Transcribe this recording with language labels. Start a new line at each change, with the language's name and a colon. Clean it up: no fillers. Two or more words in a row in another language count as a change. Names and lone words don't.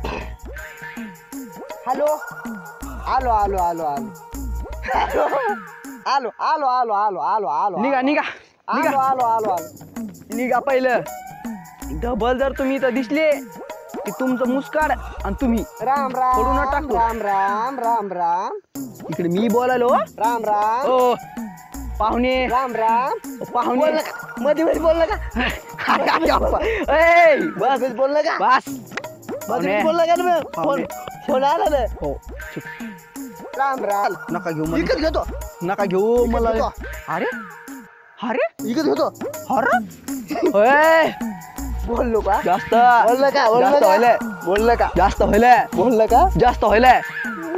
Marathi: हॅलो. आलो आलो आलो आलो आलो आलो आलो आलो आलो आलो. निघा निघा आलो आलो आलो आलो. निघा पहिलं. डबल जर तुम्ही इथं दिसले की तुमचं मुस्काड आणि तुम्ही राम राम फोडून टाकतो. राम राम राम राम. इकडे मी बोलायलो. राम राम. ओ पाहुणे. राम राम. पाहुणे मध्ये मध्ये बोललं का? बस बोललं का? बस मध्ये बोललं का ना? फोन फोन आला ना. हो. राम राम. नका घेऊ विकत घेतो. नका घेऊ मला. घेतो. अरे अरे विकत घेतो. अरे बोललो का? जास्त बोललं का? जास्त व्हायलंय. बोललं का? जास्त व्हायलंय. बोललं का? जास्त व्हायलंय.